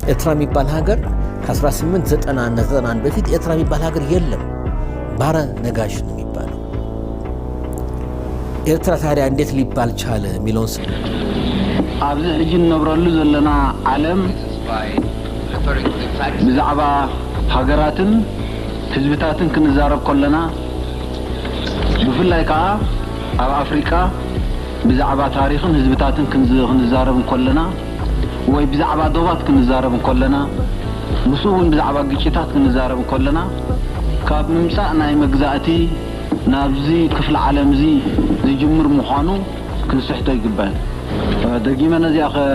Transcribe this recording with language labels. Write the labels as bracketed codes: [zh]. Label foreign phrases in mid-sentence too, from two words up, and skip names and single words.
[am] ኤርትራ የሚባል ሀገር ከ1890 በፊት ኤርትራ የሚባል ሀገር የለም። ባረ ነጋሽ ነው የሚባለው። ኤርትራ ታዲያ እንዴት ሊባል ቻለ የሚለውን [ti] ኣብዚ ሕጂ ነብረሉ ዘለና ዓለም ብዛዕባ ሃገራትን ህዝብታትን ክንዛረብ ከለና ብፍላይ ከዓ ኣብ ኣፍሪካ ብዛዕባ ታሪኽን ህዝብታትን ክንዛረብ ከለና ወይ ብዛዕባ ዶባት ክንዛረብ ከለና ምስኡን ብዛዕባ ግጭታት ክንዛረብ ከለና ካብ ምምፃእ ናይ መግዛእቲ ናብዚ ክፍለ ዓለም እዚ ዝጅምር ምዃኑ ክንስሕቶ ይግባእ። ደጊመ ነዚያ